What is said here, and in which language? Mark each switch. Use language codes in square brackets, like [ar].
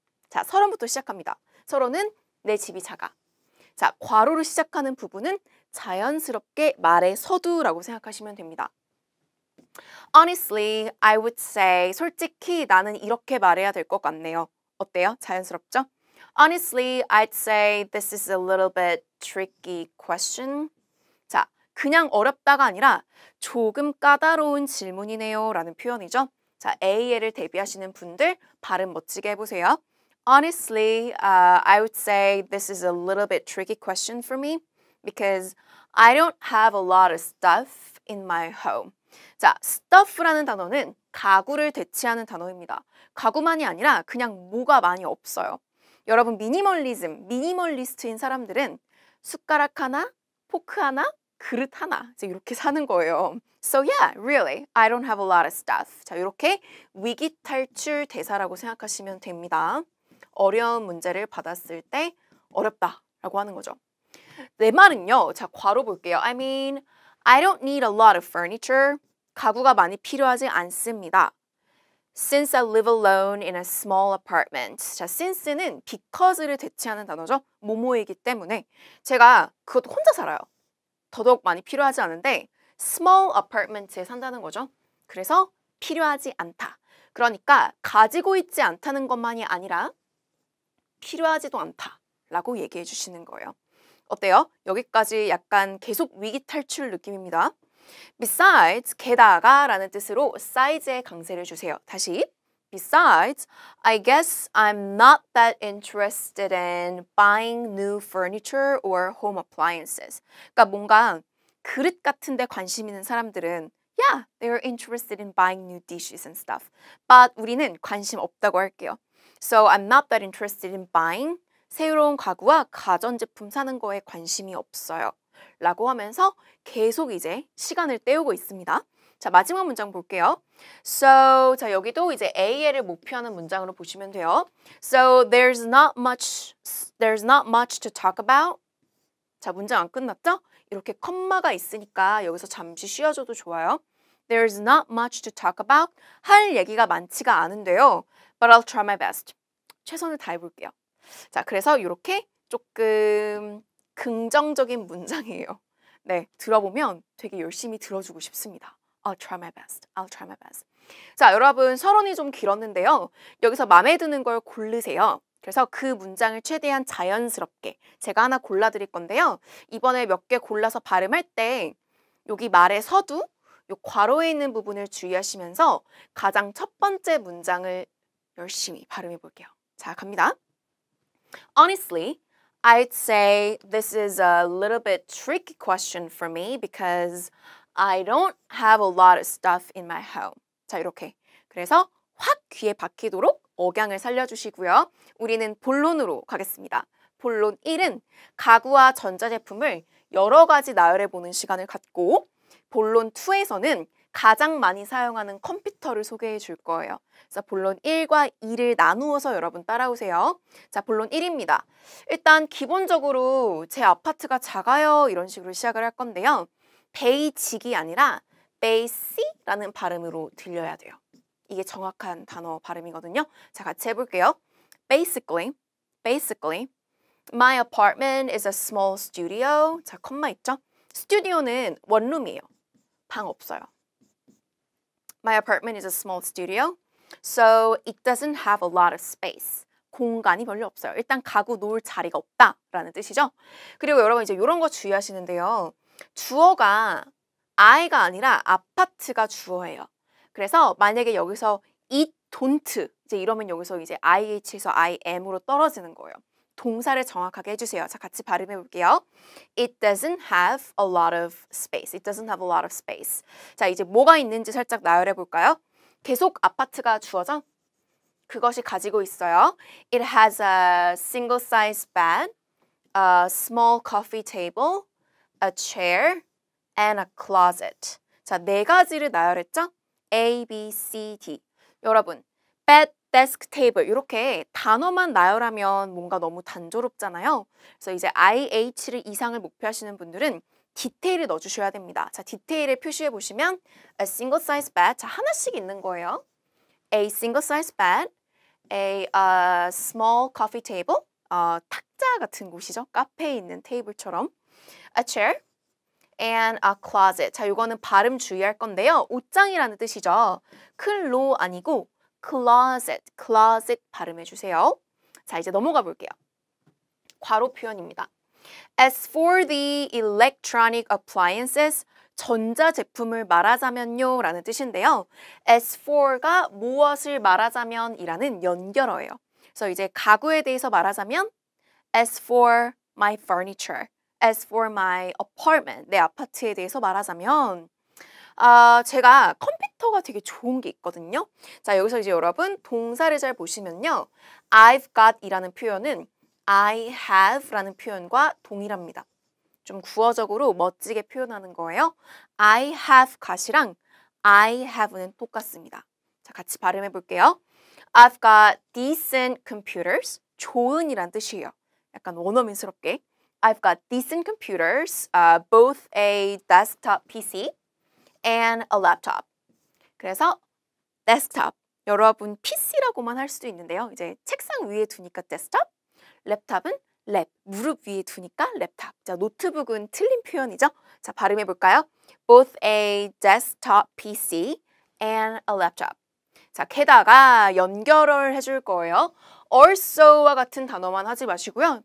[ko] 자, 서론부터 시작합니다. 서론은 내 집이 작아. 자, 괄호로 시작하는 부분은 자연스럽게 말의 서두라고 생각하시면 됩니다. [en] Honestly, I would say, [ko] 솔직히 나는 이렇게 말해야 될 것 같네요. 어때요? 자연스럽죠? [en] Honestly, I'd say this is a little bit tricky question. [ko] 자, 그냥 어렵다가 아니라 조금 까다로운 질문이네요 라는 표현이죠. 자, AL을 대비하시는 분들 발음 멋지게 해보세요. [en] Honestly, I would say this is a little bit tricky question for me because I don't have a lot of stuff in my home. [ko] 자, stuff라는 단어는 가구를 대체하는 단어입니다. 가구만이 아니라 그냥 뭐가 많이 없어요. 여러분 미니멀리스트인 사람들은 숟가락 하나, 포크 하나, 그릇 하나 이제 이렇게 사는 거예요. [en] So yeah, really, I don't have a lot of stuff. [ko] 자, 이렇게 위기 탈출 대사라고 생각하시면 됩니다. 어려운 문제를 받았을 때 어렵다라고 하는 거죠. 내 말은요. 자, 괄호 볼게요. [en] I mean, I don't need a lot of furniture. [ko] 가구가 많이 필요하지 않습니다. [en] Since I live alone in a small apartment. [ko] 자, since는 because를 대체하는 단어죠. 뭐뭐이기 때문에 제가 그것도 혼자 살아요. 더더욱 많이 필요하지 않은데 small apartment에 산다는 거죠. 그래서 필요하지 않다. 그러니까 가지고 있지 않다는 것만이 아니라 필요하지도 않다라고 얘기해 주시는 거예요. 어때요? 여기까지 약간 계속 위기 탈출 느낌입니다. Besides, 게다가 라는 뜻으로 side에 강세를 주세요. 다시. [en] Besides, I guess I'm not that interested in buying new furniture or home appliances. [ko] 그러니까 뭔가 그릇 같은 데 관심 있는 사람들은 [en] Yeah, they're interested in buying new dishes and stuff. But [ko] 우리는 관심 없다고 할게요. [en] So I'm not that interested in buying [ko] 새로운 가구와 가전제품 사는 거에 관심이 없어요. 라고 하면서 계속 이제 시간을 때우고 있습니다. 자, 마지막 문장 볼게요. So, 자, 여기도 이제 AL을 목표하는 문장으로 보시면 돼요. [en] So, there's not much to talk about. [ko] 자, 문장 안 끝났죠? 이렇게 컴마가 있으니까 여기서 잠시 쉬어줘도 좋아요. [en] There's not much to talk about. [ko] 할 얘기가 많지가 않은데요. [en] But I'll try my best. [ko] 최선을 다해볼게요. 자, 그래서 이렇게 조금 긍정적인 문장이에요. 네, 들어보면 되게 열심히 들어주고 싶습니다. [en] I'll try my best. I'll try my best. [ko] 자, 여러분 서론이 좀 길었는데요. 여기서 마음에 드는 걸 고르세요. 그래서 그 문장을 최대한 자연스럽게 제가 하나 골라드릴 건데요. 이번에 몇 개 골라서 발음할 때 여기 말의 서두, 요 괄호에 있는 부분을 주의하시면서 가장 첫 번째 문장을 열심히 발음해 볼게요. 자, 갑니다. [en] Honestly, I'd say this is a little bit tricky question for me because I don't have a lot of stuff in my home. [ko] 자, 이렇게. 그래서 확 귀에 박히도록 억양을 살려주시고요. 우리는 본론으로 가겠습니다. 본론 1은 가구와 전자제품을 여러 가지 나열해보는 시간을 갖고 본론 2에서는 가장 많이 사용하는 컴퓨터를 소개해 줄 거예요. 그래서 본론 1과 2를 나누어서 여러분 따라오세요. 자, 본론 1입니다. 일단 기본적으로 제 아파트가 작아요 이런 식으로 시작을 할 건데요. 베이직이 아니라 베이시라는 발음으로 들려야 돼요. 이게 정확한 단어 발음이거든요. 자, 같이 해볼게요. [en] Basically, my apartment is a small studio. [ko] 자, 컴마 있죠? 스튜디오는 원룸이에요. 방 없어요. [en] My apartment is a small studio, so it doesn't have a lot of space. [ko] 공간이 별로 없어요. 일단 가구 놓을 자리가 없다라는 뜻이죠. 그리고 여러분 이제 이런 거 주의하시는데요. 주어가 I가 아니라 아파트가 주어예요. 그래서 만약에 여기서 [en] it don't [ko] 이제 이러면 여기서 이제 IH에서 IM으로 떨어지는 거예요. 동사를 정확하게 해주세요. 자, 같이 발음해 볼게요. [en] It doesn't have a lot of space. It doesn't have a lot of space. [ko] 자, 이제 뭐가 있는지 살짝 나열해 볼까요? 계속 아파트가 주어져? 그것이 가지고 있어요. [en] It has a single size bed, a small coffee table, a chair, and a closet. [ko] 자, 네 가지를 나열했죠? A, B, C, D. 여러분, bed, desk, table 이렇게 단어만 나열하면 뭔가 너무 단조롭잖아요. 그래서 이제 IH를 이상을 목표하시는 분들은 디테일을 넣어주셔야 됩니다. 자, 디테일을 표시해 보시면 [en] a single size bed, [ko] 자, 하나씩 있는 거예요. [en] A single size bed, a small coffee table, [ko] 탁자 같은 곳이죠. 카페에 있는 테이블처럼. [en] A chair, and a closet. [ko] 자, 이거는 발음 주의할 건데요. 옷장이라는 뜻이죠. 클로 아니고 closet 발음해 주세요. 자, 이제 넘어가 볼게요. 괄호 표현입니다. [en] As for the electronic appliances, [ko] 전자제품을 말하자면요 라는 뜻인데요. As for가 무엇을 말하자면 이라는 연결어예요. 그래서 이제 가구에 대해서 말하자면 [en] As for my furniture, as for my apartment, [ko] 내 아파트에 대해서 말하자면 제가 컴퓨터가 되게 좋은 게 있거든요. 자, 여기서 이제 여러분 동사를 잘 보시면요. I've got 이라는 표현은 I have 라는 표현과 동일합니다. 좀 구어적으로 멋지게 표현하는 거예요. I have got이랑 I have는 똑같습니다. 자, 같이 발음해 볼게요. [en] I've got decent computers. [ko] 좋은이란 뜻이에요. 약간 원어민스럽게. [en] I've got decent computers, both a desktop PC and a laptop. [ko] 그래서 desktop, 여러분 PC라고만 할 수도 있는데요. 이제 책상 위에 두니까 desktop, 랩탑은 랩, 무릎 위에 두니까 랩탑. 자, 노트북은 틀린 표현이죠. 자, 발음해 볼까요? [en] Both a desktop PC and a laptop. [ko] 자, 게다가 연결을 해줄 거예요. also와 같은 단어만 하지 마시고요.